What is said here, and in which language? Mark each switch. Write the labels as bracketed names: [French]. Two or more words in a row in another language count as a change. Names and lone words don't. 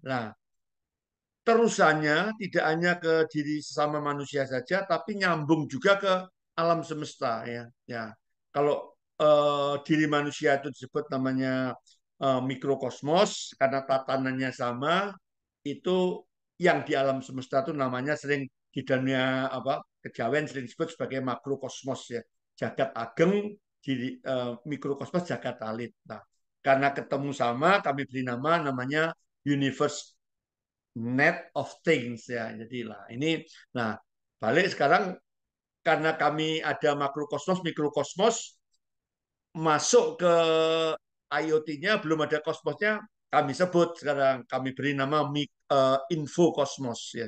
[Indonesian] Nah, terusannya tidak hanya ke diri sesama manusia saja, tapi nyambung juga ke alam semesta ya. Ya, kalau diri manusia itu disebut namanya mikrokosmos karena tatanannya sama, itu yang di alam semesta itu namanya sering di dunia apa kejawen sering disebut sebagai makrokosmos ya. [Javanese] Jagat ageng, [Indonesian] diri mikrokosmos [Javanese] jagat alit. [Indonesian] Nah, karena ketemu sama, kami beri namanya [English] universe net of things [Indonesian] ya. Jadi lah ini nah balik sekarang karena kami ada makrokosmos, mikrokosmos masuk ke IoT-nya belum ada kosmosnya kami sebut sekarang kami beri nama infokosmos ya.